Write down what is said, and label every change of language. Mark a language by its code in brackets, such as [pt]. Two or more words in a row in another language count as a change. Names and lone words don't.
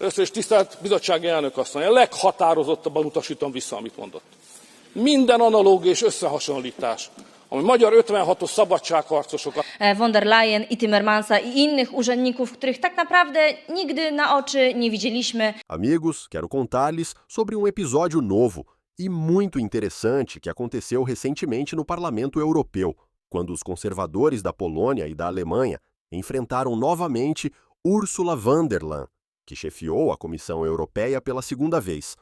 [hu] Először is tisztelt bizottsági elnök asszony, a leghatározottabban utasítom vissza, amit mondott. Minden analógia és összehasonlítás, ami magyar 56-os szabadságharcosokat... [pl] Von der Leyen i Timmermansa i innych urzędników, których tak naprawdę nigdy na oczy nie widzieliśmy. [pt] Amigos, quero contar-lhes sobre um episódio novo e muito interessante que aconteceu recentemente no Parlamento Europeu, quando os conservadores da Polônia e da Alemanha enfrentaram novamente Ursula von der Leyen, que chefiou a Comissão Europeia pela segunda vez.